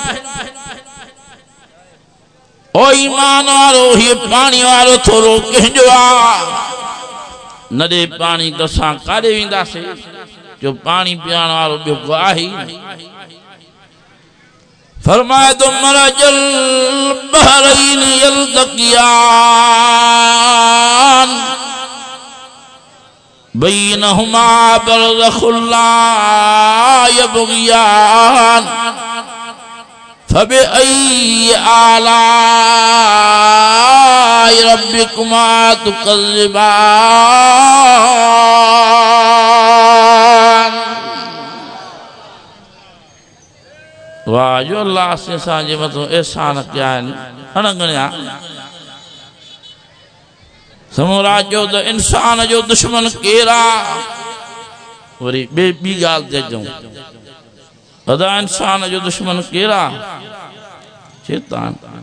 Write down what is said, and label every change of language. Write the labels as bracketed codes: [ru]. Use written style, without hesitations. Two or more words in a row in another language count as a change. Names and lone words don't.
[sd] ओ ईमान वारो, ये पानी वारो थोरो कंहिंजो आहे? न ॾे पाणी त असां काॾे वेंदासीं? जो पाणी पीअण वारो ॿियो को आहे? फरमाए तो [ar] مرج البحرين يلتقيان بينهما برزخ لا يبغيان فبأي آلاء ربكما تكذبان. [sd] वाह जो अल्लाह से असांजे मथां एहसान कया आहिनि अणगणिया। समूरा जो त इंसान जो दुश्मन केरु आहे? वरी ॿी ॻाल्हि ते अचूं, अदा इंसान जो दुश्मन केरु आहे? शैतान।